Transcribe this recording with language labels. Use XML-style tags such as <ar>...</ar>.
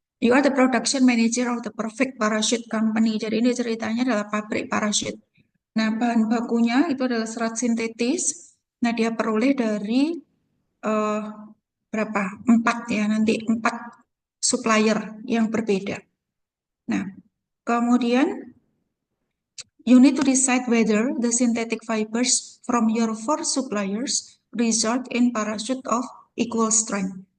<en>You are the production manager of the Perfect Parachute Company.</en> <id>Jadi ini ceritanya adalah pabrik parachute. Nah, bahan bakunya itu adalah serat sintetis. Nah, dia peroleh dari eh, berapa? Empat ya, nanti empat supplier yang berbeda. Nah, kemudian</id> <en>you need to decide whether the synthetic fibers from your four suppliers result in parachute of equal strength.</en>